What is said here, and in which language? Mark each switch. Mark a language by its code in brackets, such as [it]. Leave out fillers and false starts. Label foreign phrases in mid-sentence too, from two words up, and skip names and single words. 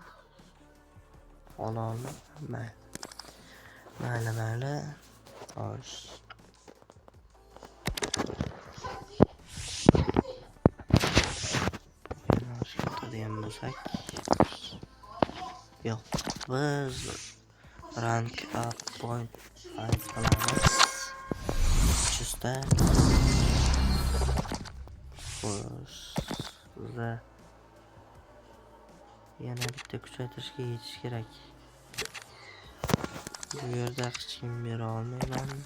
[uz] Ololmi? Mayli. Xo'sh. Degan bo'lsak, yo'q, biz [en] rank up point [uz] qilamiz. 300 ta. Xo'sh, bizda yana bitta kuchaytirishga yetish kerak. Bu yerda hech kim bera olmayman.